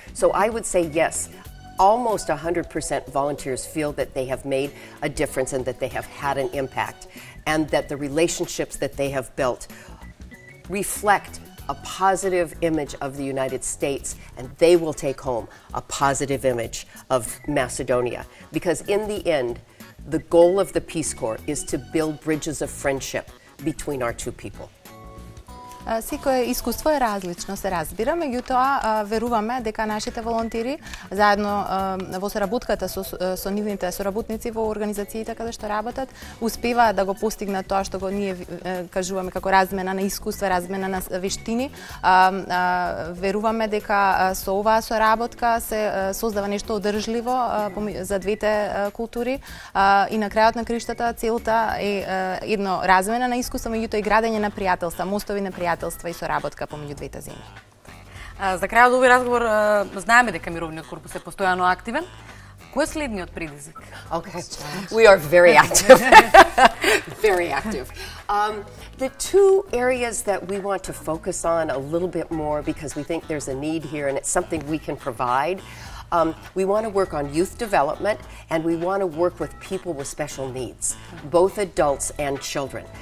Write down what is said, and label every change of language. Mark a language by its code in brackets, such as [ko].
[en] So I would say yes, almost 100% volunteers feel that they have made a difference and that they have had an impact, and that the relationships that they have built reflect a positive image of the United States, and they will take home a positive image of Macedonia. Because in the end, the goal of the Peace Corps is to build bridges of friendship between our two people. [mk] Секое искуство е различно, се разбира, меѓутоа веруваме дека нашите волонтери заедно во соработката со нивните соработници во организациите каде што работат, успеваат да го постигнат тоа што го ние кажуваме како размена на искуства, размена на вештини. Веруваме дека со оваа соработка се создава нешто одржливо за двете култури и на крајот на криштата целта е едно размена на искуства, меѓутоа и градење на пријателства, мостови на пријателства и соработка помеѓу двете земји. За крај од овој разговор знаеме дека мировниот корпус е постојано активен. Кој е следниот предизвик? [en] Okay, we are very active. Very active. The two areas that we want to focus on a little bit more because we think there's a need here and it's something we can provide. We want to work on youth development, and we want to work with people with special needs, both adults and children.